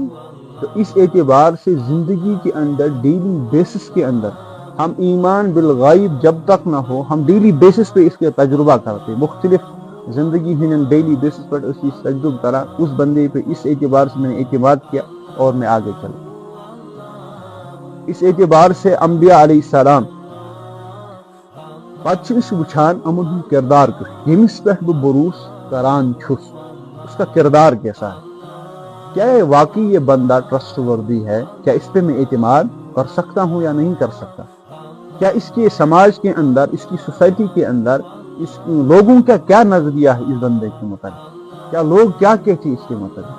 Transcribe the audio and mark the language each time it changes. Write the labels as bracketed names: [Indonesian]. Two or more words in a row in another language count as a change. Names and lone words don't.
[Urdu] تو اس اعتبار سے زندگی کے اندر [English] daily basis [Urdu] کے اندر ہم ایمان بالغیب جب تک نہ ہو، ہم [English] daily basis [Urdu] پہ اس کے تجربہ کرتے، مختلف زندگی ہن [English] daily basis [Urdu] پر اس تجربہ کرا، اس بندے پہ اس اعتبار سے میں نے اعتماد کیا اور میں آگے چلا. اس اعتبار سے [Kashmiri] انبیاء علیہ السلام پتہ وچھان امن ہند کردار یمس پہ بہ بروس کران چھس، [Urdu] اس کا کردار کیسا ہے، کیا واقعی یہ بندہ [English] trust worthy [Urdu] ہے، کیا اس پہ میں اعتماد کر سکتا ہوں یا نہیں کر سکتا، کیا اس کے سماج کے اندر، اس کی سوسائٹی کے اندر اس لوگوں کا کیا نظریہ ہے اس بندے کے متعلق، کیا لوگ کیا کہتے ہیں اس کے متعلق.